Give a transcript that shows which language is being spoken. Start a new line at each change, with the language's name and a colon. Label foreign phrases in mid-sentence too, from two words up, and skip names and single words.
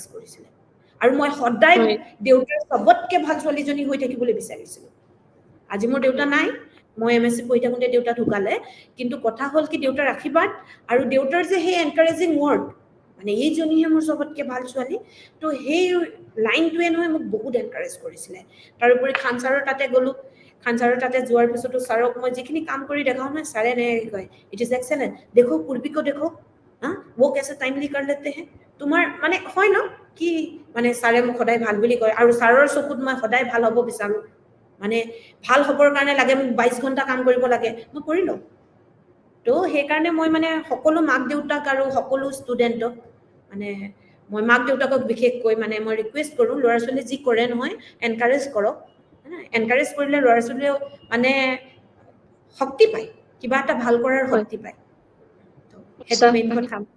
Assamese: কৰিছিলে আৰু মই সদায় দেউতাৰ চবতকৈ ভাল ছোৱালীজনী হৈ থাকিবলৈ বিচাৰিছিলোঁ আজি মোৰ দেউতা নাই মই MSc পঢ়ি থাকোঁতে দেউতা ঢুকালে কিন্তু কথা হ'ল কি দেউতাৰ আশীৰ্বাদ আৰু দেউতাৰ যে সেই
English: encouraging word
Assamese: মানে এইজনীহে মোৰ চবতকৈ ভাল ছোৱালী তো সেই লাইনটোৱে নহয় মোক বহুত এনকাৰেজ কৰিছিলে তাৰোপৰি খান ছাৰৰ তাতে গ'লোঁ খান ছাৰৰ তাতে যোৱাৰ পিছতো ছাৰক মই যিখিনি কাম কৰি দেখাওঁ নহয় ছাৰে এনেকৈ কয়
English: It is excellent
Hindi: देखो पूर्वी को देखो वो कैसे टाइमली कर लेते हैं
Assamese: তোমাৰ মানে হয় ন কি মানে ছাৰে মোক সদায় ভাল বুলি কয় আৰু ছাৰৰ চকুত মই সদায় ভাল হ'ব বিচাৰোঁ মানে ভাল হ'বৰ কাৰণে লাগে মোক 22 ঘণ্টা কাম কৰিব লাগে মই কৰি লওঁ তো সেইকাৰণে মই মানে সকলো মাক দেউতাক আৰু সকলো ষ্টুডেণ্টক মানে মই মাক দেউতাকক বিশেষকৈ মানে মই ৰিকুৱেষ্ট কৰোঁ ল'ৰা ছোৱালী যি কৰে নহয় এনকাৰেজ কৰক এনকাৰেজ কৰিলে ল'ৰা ছোৱালীয়েও মানে শক্তি পায় কিবা এটা ভাল কৰাৰ শক্তি পায় সেইটো মেইন কথা